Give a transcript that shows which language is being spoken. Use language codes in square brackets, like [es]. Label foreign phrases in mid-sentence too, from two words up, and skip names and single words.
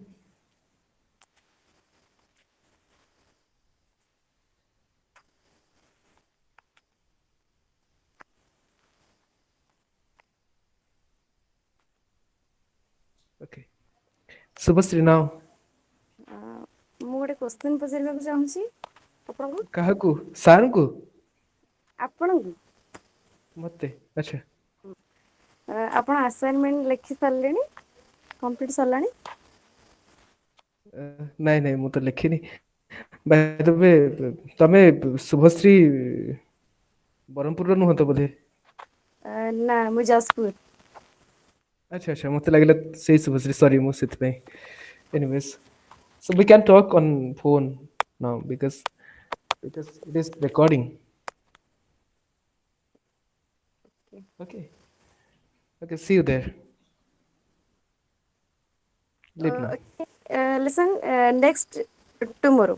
[en] Okay. Subhasri now. [or] ମୁଁ ଗୋଟେ କ୍ୱେଶ୍ଚିନ୍ ପଚାରିବାକୁ ଚାହୁଁଛି ଆପଣଙ୍କୁ କାହାକୁ? ସାର୍ଙ୍କୁ? ଆପଣଙ୍କୁ ମତେ? ଆଚ୍ଛା। ଆପଣ ଆସାଇନମେଣ୍ଟ ଲେଖି ସାରିଲେଣି କମ୍ପ୍ଲିଟ୍ ସରିଲାଣି ନାଇଁ ନାଇଁ ମୁଁ ତ ଲେଖିନି। [en] by the way [or] ତମେ ଶୁଭଶ୍ରୀ ବ୍ରହ୍ମପୁରର ନୁହଁ ତ ବୋଧେ? ନା ମୁଁ ଯାଜପୁର ଆଚ୍ଛା ଆଚ୍ଛା ମତେ ଲାଗିଲା ସେଇ ଶୁଭଶ୍ରୀ, ସରି ମୁଁ ସେଥିପାଇଁ। ଏନିୱେଜ୍, [en] so we can talk on phone now because it is recording. Okay. Okay, see you there. Leave now. listen next tomorrow